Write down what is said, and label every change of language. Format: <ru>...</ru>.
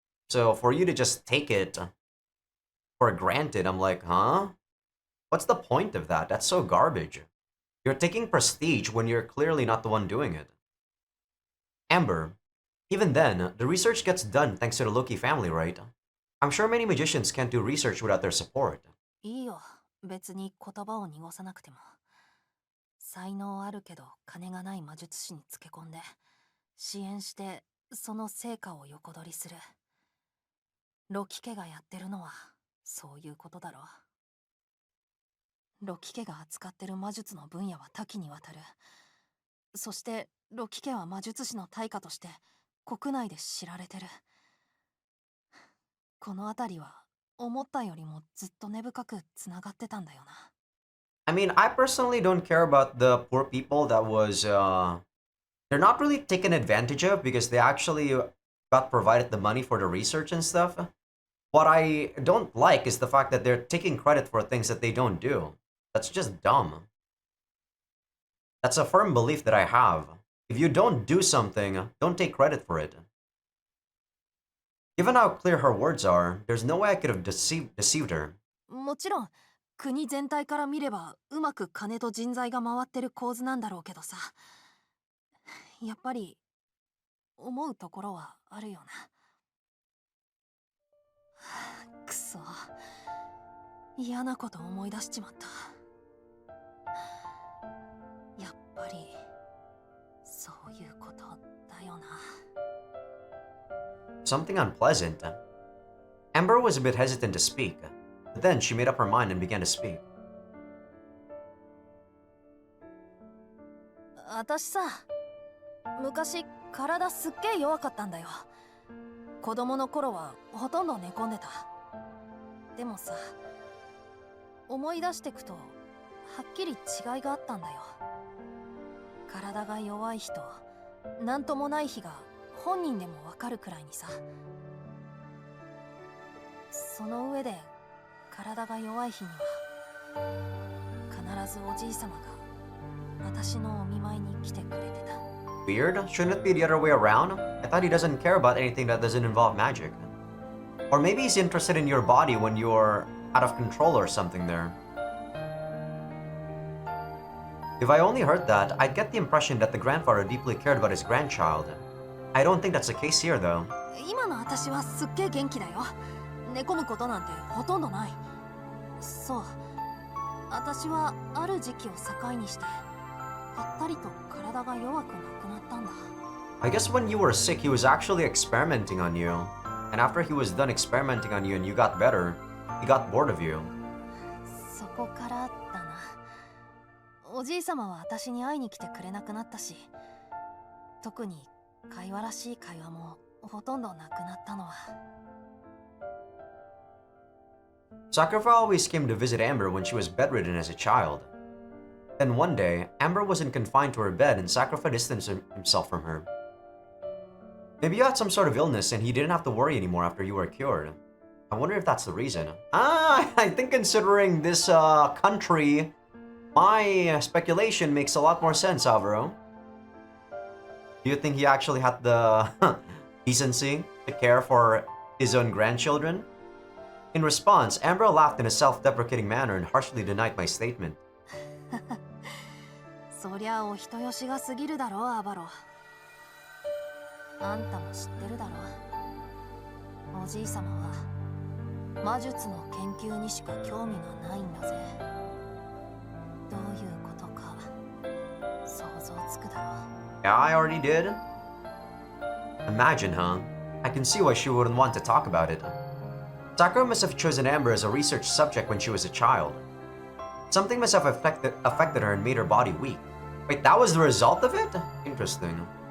<en>So for you to just take it for granted, I'm like, huh? What's the point of that? That's so garbage. You're taking prestige when you're clearly not the one doing it. Amber, even then, the research gets done thanks to the Loki family, right? I'm sure many magicians can't do research without their support.</en> <ja>いいよ、別に言葉を濁さなくても。才能あるけど金がない魔術師につけ込んで支援してその成果を横取りする。ロキ家がやってるのはそういうことだろう。ロキ家が扱ってる魔術の分野は多岐にわたる。そしてロキ家は魔術師の大家として国内で知られてる。この辺りは思ったよりもずっと根深くつながってたんだよな。</ja> <en>I mean, I personally don't care about the poor people that was, they're not really taken advantage of because they actually got provided the money for the research and stuff. What I don't like is the fact that they're taking credit for things that they don't do. That's just dumb. That's a firm belief that I have. If you don't do something, don't take credit for it. Given how clear her words are, there's no way I could have deceived her.</en> <ja>もちろん国全体から見ればうまく金と人材が回ってる構図なんだろうけどさ、やっぱり思うところはあるよな。くそ、嫌なこと思い出しちまった。やっぱりそういうことだよな。</ja> <en>Something unpleasant. Amber was a bit hesitant to speak, but then she made up her mind and began to speak.</en> <ja>私さ、昔体すっげえ弱かったんだよ。子供の頃はほとんど寝込んでた。でもさ、思い出してくとはっきり違いがあったんだよ。体が弱い人、なんともない日が本人でもわかるくらいにさ。その上で体が弱い日には必ずおじいさまが私のお見舞いに来てくれてた。</ja> <en>Weird? Shouldn't it be the other way around? I thought he doesn't care about anything that doesn't involve magic. Or maybe he's interested in your body when you're out of control or something there. If I only heard that, I'd get the impression that the grandfather deeply cared about his grandchild. I don't think that's the case here, though.</en> <ja>今の私はすっげえ元気だよ。寝込むことなんてほとんどない。そう、私はある時期を境にしてぱったりと体が弱くなくなったんだ。</ja> <en>I guess when you were sick, he was actually experimenting on you. And after he was done experimenting on you and you got better, he got bored of you.</en> <ja>そこからだな。おじいさまは私に会いに来てくれなくなったし、特に会話らしい会話もほとんどなくなったのは。</ja> <en>Sakura always came to visit Amber when she was bedridden as a child. Then one day, Amber wasn't confined to her bed and Sakura distanced himself from her. Maybe you had some sort of illness and he didn't have to worry anymore after you were cured. I wonder if that's the reason. I think considering this country, my speculation makes a lot more sense, Alvaro. Do you think he actually had the decency to care for his own grandchildren? In response, Amber laughed in a self-deprecating manner and harshly denied my statement.</en> <ja>そりゃお人よしが過ぎるだろう、アバロ。あんたも知ってるだろう。おじいさまは魔術の研究にしか興味がないんだぜ。どういうことか想像つくだろう。</ja> <en>Yeah, I already did. Imagine, huh? I can see why she wouldn't want to talk about it. Sakura must have chosen Amber as a research subject when she was a child. Something must have affected her and made her body weak. Wait, that was the result of it? Interesting.</en>